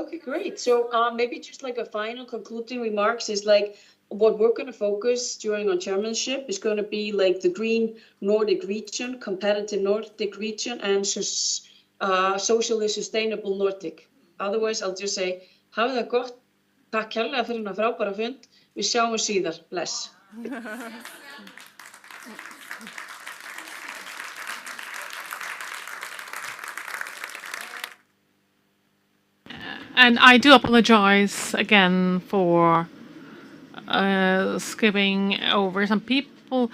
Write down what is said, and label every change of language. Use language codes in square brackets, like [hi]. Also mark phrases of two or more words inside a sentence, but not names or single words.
[en] Okay, great. So maybe just like a final concluding remarks is like what we're going to focus during our chairmanship is going to be like the green Nordic region, competitive Nordic region, and socially sustainable Nordic. Otherwise, I'll just say, [is] hafið það gott, takk kærlega fyrir þennan frábæra fund, við sjáum síðar, bless. [en] And I do apologize again for skipping over some people.